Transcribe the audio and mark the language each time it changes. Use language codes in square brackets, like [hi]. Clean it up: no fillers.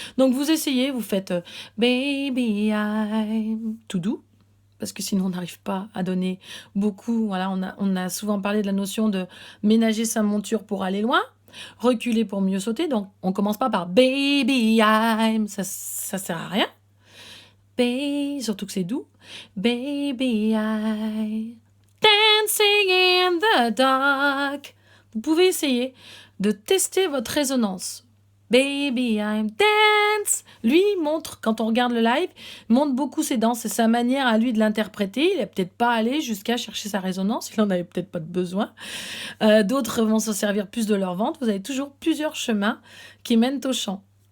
[fr] Donc, vous essayez, vous faites [en] Baby, I'm [fr] tout doux. Parce que sinon, on n'arrive pas à donner beaucoup. Voilà, on a souvent parlé de la notion de ménager sa monture pour aller loin, reculer pour mieux sauter. Donc, on commence pas par Baby, I'm. Ça sert à rien. Surtout que c'est doux. [en] Baby, I dancing in the dark. [fr] Vous pouvez essayer de tester votre résonance. [en] Baby, I'm dance. [fr] Lui montre, quand on regarde le live, montre beaucoup ses danses. C'est sa manière à lui de l'interpréter. Il n'est peut-être pas allé jusqu'à chercher sa résonance. Il n'en avait peut-être pas de besoin. D'autres vont se servir plus de leur ventre. Vous avez toujours plusieurs chemins qui mènent au chant.